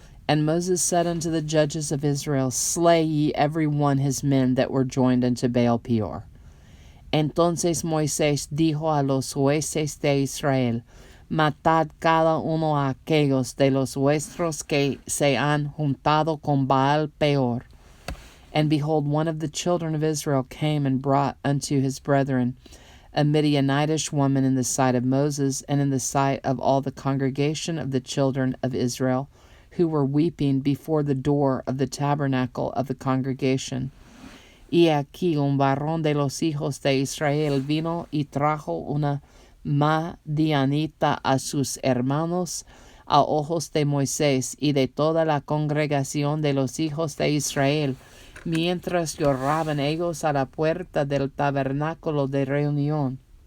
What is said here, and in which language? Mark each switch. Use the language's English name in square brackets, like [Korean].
[English] And Moses said unto the judges of Israel, Slay ye every one his men that were joined unto Baal Peor. [Spanish] Entonces Moisés dijo a los jueces de Israel, Matad cada uno a aquellos de los vuestros que se han juntado con Baal Peor. [English] And behold, one of the children of Israel came and brought unto his brethren a Midianitish woman in the sight of Moses, and in the sight of all the congregation of the children of Israel, who were weeping before the door of the tabernacle of the congregation. [Spanish] Y aquí un varón de los hijos de Israel vino y trajo una madianita a sus hermanos a ojos de Moisés y de toda la congregación de los hijos de Israel, mientras lloraban ellos a la puerta del tabernáculo de reunión.